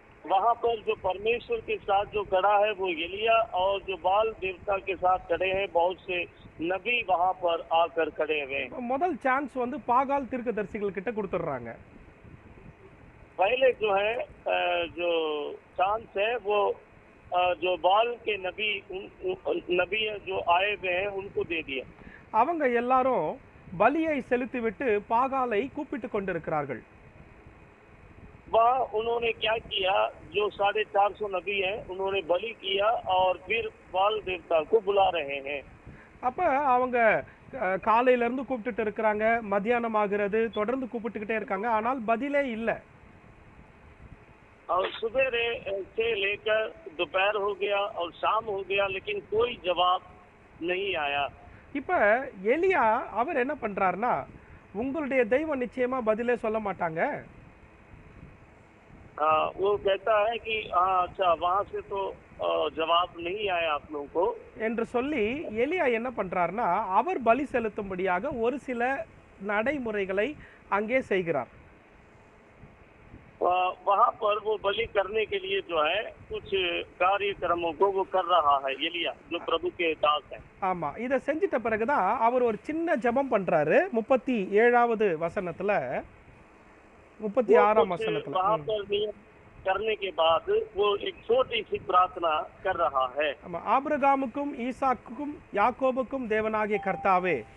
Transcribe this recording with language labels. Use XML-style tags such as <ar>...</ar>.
<hi>वहाँ पर जो परमेश्वर के साथ जो खड़ा है वो एलिया और जो बाल देवता के साथ खड़े हैं बहुत से नबी वहाँ पर आकर खड़े हुए.</hi> <ta>முதல் சான்ஸ் வந்து பாகால் தீர்க்கதரிசிகள் கிட்ட கொடுத்துறாங்க.</ta> <hi>पहले जो है जो चांस है वो जो बाल के नबी जो आए हुए हैं उनको दे दिया.</hi> <ta>அவங்க எல்லாரும் பலியை செலுத்திவிட்டு பாகாலை கூப்பிட்டு கொண்டிருக்கிறார்கள்.</ta> <hi>वह उन्होंने क्या किया, जो 450 नबी हैं उन्होंने बलि किया और फिर बाल देवता को बुला रहे हैं.</hi> <ta>அப்ப அவங்க காலையில இருந்து கூப்பிட்டுட்டு இருக்காங்க, மத்தியானம் ஆகிறது, தொடர்ந்து கூப்பிட்டுக்கிட்டே இருக்காங்க, ஆனால் பதிலே இல்லை.</ta> <hi>और सुबह से लेकर दोपहर हो गया और शाम हो गया लेकिन कोई जवाब नहीं आया.</hi> <ta>இப்ப எலியா அவர் என்ன பண்றாருன்னா, உங்களுடைய தெய்வம் நிச்சயமா பதிலே சொல்ல மாட்டாங்க.</ta> <hi>वो कहता है कि अच्छा वहाँ से तो जवाब नहीं आया आप लोगों को</hi> <ta>என்று சொல்லி எலியா என்ன பண்றாருன்னா, அவர் பலி செலுத்தும்படியாக ஒரு சில நடைமுறைகளை அங்கே செய்கிறார்.</ta> <hi>वहाँ पर वो बलि करने के लिए जो है कुछ कार्यक्रमों को वो कर रहा है एलिया जो प्रभु के दास है.</hi> <ta>ஆமா, இத செஞ்சிட்ட பிறகுதான் அவர் ஒரு சின்ன ஜெபம் பண்றாரு. 37வது வசனத்துல 36ஆம் வசனத்துல</ta> <hi>वहाँ पर नियम करने के बाद वो एक छोटी सी प्रार्थना कर रहा है.</hi> <ta>ஆமா, ஆபிரகாமுக்கும் ஈசாக்குக்கும் யாக்கோபுக்கும் தேவனாகிய கர்த்தாவே.</ta>